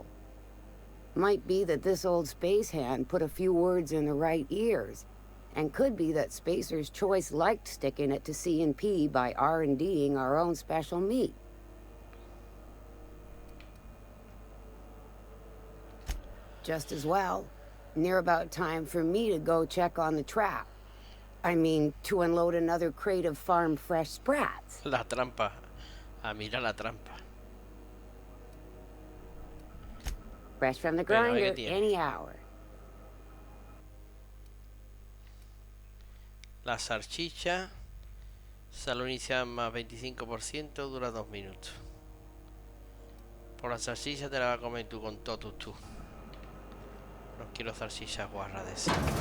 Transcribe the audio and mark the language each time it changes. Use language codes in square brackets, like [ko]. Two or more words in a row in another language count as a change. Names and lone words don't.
[en] Might be that this old space hand put a few words in the right ears, and could be that Spacer's Choice liked sticking it to C&P by R&Ding our own special meat. Just as well, near about time for me to go check on the trap. I mean, to unload another crate of farm-fresh sprats. [es] La trampa. Ah, mira la trampa. [en] Fresh from the grinder, any hour. [es] La salchicha. Salud inicial más 25%, dura 2 minutos. Por la salchicha te la vas a comer tú con todo tú. No quiero salchichas guarras de esa.